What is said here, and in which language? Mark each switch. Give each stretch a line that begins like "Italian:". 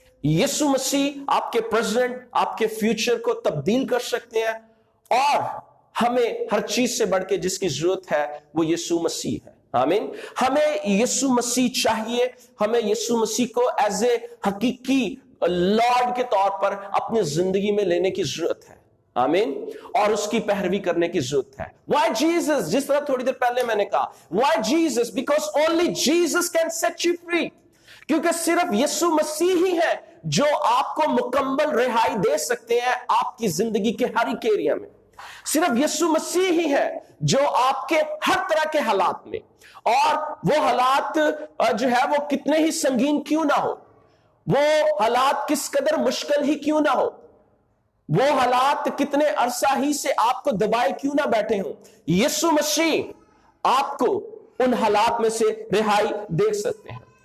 Urdu: یسوع مسیح آپ کے پریزنٹ, آپ کے فیوچر کو تبدیل کر سکتے ہیں, اور ہمیں ہر چیز سے بڑھ کے جس کی ضرورت ہے وہ یسوع مسیح ہے. آمین. ہمیں یسوع مسیح چاہیے, ہمیں یسوع مسیح کو ایز اے حقیقی لارڈ کے طور پر اپنی زندگی میں لینے کی ضرورت ہے. آمین. اور اس کی پیروی کرنے کی ضرورت ہے.
English: Why Jesus?
Urdu: جس طرح تھوڑی دیر پہلے میں نے کہا,
English: Why Jesus? Because only Jesus can set you free.
Urdu: کیونکہ صرف یسوع مسیح ہی ہے جو آپ کو مکمل رہائی دے سکتے ہیں آپ کی زندگی کے ہر ایک ایریا میں. صرف یسوع مسیح ہی ہے جو آپ کے ہر طرح کے حالات میں, اور وہ حالات جو ہے وہ کتنے ہی سنگین کیوں نہ ہو, وہ حالات کس قدر مشکل ہی کیوں نہ ہو, وہ حالات کتنے عرصہ ہی سے آپ کو دبائے کیوں نہ بیٹھے ہوں, یسوع مسیح آپ کو ان حالات میں سے رہائی دے سکتے ہیں.